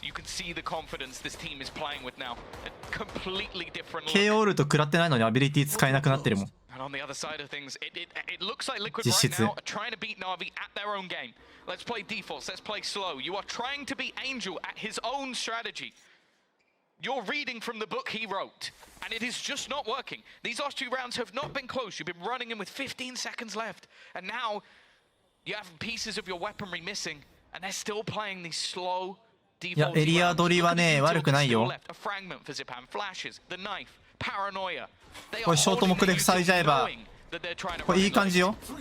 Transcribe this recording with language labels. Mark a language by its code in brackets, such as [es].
[en] You can see the confidence this team is playing with now. A completely different look. [ja] KO ウルト食らってないのにアビリティ使えなくなってるもん。 [en] And on the other side of things, it looks like Liquid right now are trying to beat Na'Vi at their own game. Let's play defaults, let's play slow. You are trying to beat Angel at his own strategy. You're reading from the book he wrote, and it is just not working. These last two rounds have not been close. You've been running in with 15 seconds left, and now you have pieces of your weaponry missing. And they're still playing these slow default. [ja] いやエリア取りはね悪くないよ。これショート目で塞いじゃえばこれいい感じよ。